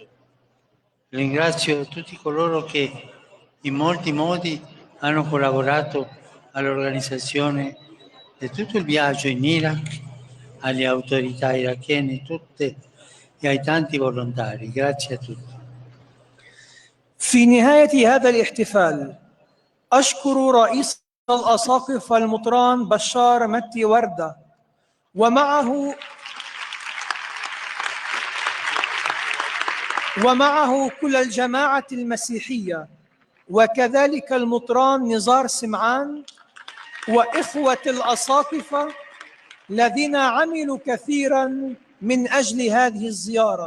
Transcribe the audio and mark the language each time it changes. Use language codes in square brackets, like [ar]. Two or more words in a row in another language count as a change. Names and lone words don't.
[it] Ringrazio tutti coloro che in molti modi hanno collaborato all'organizzazione di tutto il viaggio in Iraq, alle autorità irachene tutte e ai tanti volontari. Grazie a tutti. [ar] في نهاية هذا الاحتفال أشكر رئيس الأساقفة المطران بشار متي وردة ومعه كل الجماعة المسيحية، وكذلك المطران نزار سمعان وإخوة الأساقفة الذين عملوا كثيرا من أجل هذه الزيارة.